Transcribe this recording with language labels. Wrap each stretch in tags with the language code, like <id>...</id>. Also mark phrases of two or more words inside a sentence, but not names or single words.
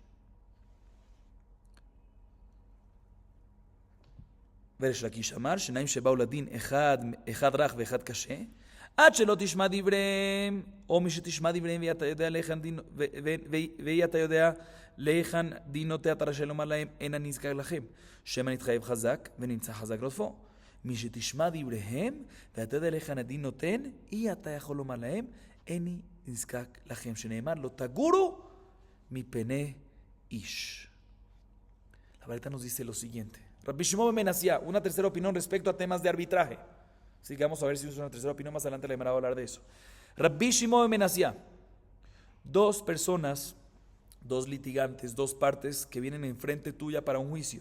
<he>וריש לקיש אמר, שניים שבאו לדין אחד רך ואחד קשה, עד שלא תשמע דבריהם, או מי שתשמע דבריהם ואי אתה יודע להיכן דין נוטה, אתה רשאי לומר להם, אין אני נזקק לכם, שמא נתחייב חזק ונמצא חזק רודפו. מי שתשמע דבריהם ואתה יודע להיכן הדין נותן, אי אתה יכול לומר להם, איני נזקק לכם, שנאמר לא תגורו מפני איש.</he> <es>La Baraita nos dice lo siguiente. Rabbi Shimon ben Menasía, una tercera opinión respecto a temas de arbitraje. Así que vamos a ver si es una tercera opinión. Más adelante le va a hablar de eso. Rabbi Shimon ben Menasía. Dos personas, dos litigantes, dos partes que vienen enfrente tuya para un juicio.</es>